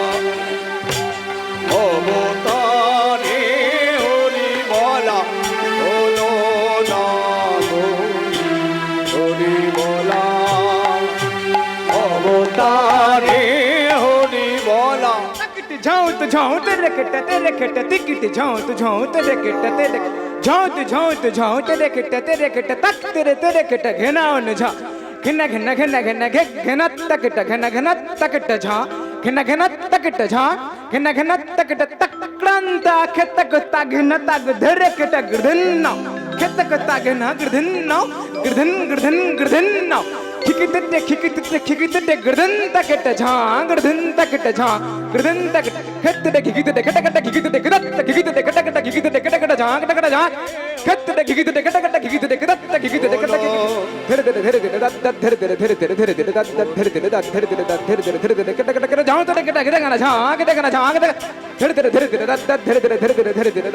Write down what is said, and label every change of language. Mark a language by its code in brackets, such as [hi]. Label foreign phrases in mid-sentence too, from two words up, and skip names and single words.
[bn] অবতারে হরি বলা হলো না গো, হরি বলা অবতারে হরি বলা। ঝাউত ঝাউত রেকেট রেকেট টিকিট ঝাউত ঝাউত রেকেট রেকেট ঝাউত ঝাউত ঝাউত রেকেট রেকেট তক তেরে তেরে কেট ঘেনাউন ঝা ঘেনা ঘেনা ঘেনা ঘেনা ঘে ঘেনা তকট ঘেনা ঘেনা তকট ঝা ঘেনা ঘেনা তকট ঝা ঘেনা ঘেনা তকট তক্রান্ত খেতক তাঘেনা তাগ ধরে কেট গৃধন্ন খেতক তাঘেনা গৃধন্ন গৃধন গৃধন গৃধন্ন খিকিতে খিকিতে খিকিতে গৃধন তকট ঝা গৃধন তকট ঝা গৃধন তকট খেতে খিকিতে কট কট খিকিতে গৃধত খিকিতে কট কট খিকিতে কট কট ঝা কট কট ঝা খেতে খিকিতে কট কট খিকিতে গৃধত খিকিতে কট কট ধীরে ধীরে ধীরে ধীরে দাঁত দাঁত ধীরে ধীরে ধীরে ধীরে ধীরে ধীরে দাঁত দাঁত ধীরে ধীরে দাঁত ধীরে ধীরে দাঁত ধীরে ধীরে ধীরে ধীরে কেটে কেটে কেটে যাও তো কেটে কেটে গানা ঝাঁ কেটে গানা ঝাঁ কেটে ধীরে ধীরে ধীরে ধীরে দাঁত দাঁত ধীরে ধীরে ধীরে ধীরে ধীরে ধীরে